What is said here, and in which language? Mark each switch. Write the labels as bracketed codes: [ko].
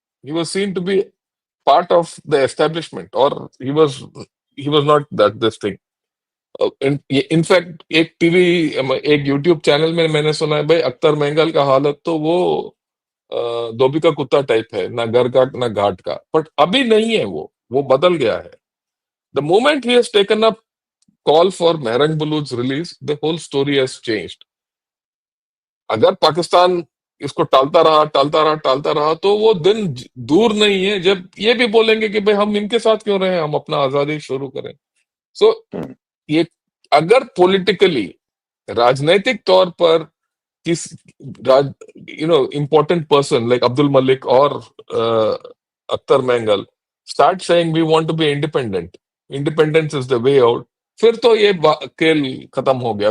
[en] He was seen to be part of the establishment, और he was not that this thing. [hi] In fact एक TV, एक YouTube channel में मैंने सुना है भाई अख्तर मेंगल का हालत तो वो धोबी का कुत्ता टाइप है, ना घर का ना घाट का। बट अभी नहीं है, वो बदल गया है। [en] The moment he has taken up call for Mehrang Baloch's release, the whole story has changed. [hi] अगर पाकिस्तान इसको टालता रहा, तो वो दिन दूर नहीं है जब ये भी बोलेंगे कि भाई हम इनके साथ क्यों रहे, हम अपना आजादी शुरू करें। [en] so ये अगर politically, [hi] राजनीतिक तौर पर किस राज [en] important person like Abdul Malik और Akhtar Mengal start saying we want to be independent, independence is the way out, [hi] फिर तो ये खेल खत्म हो गया।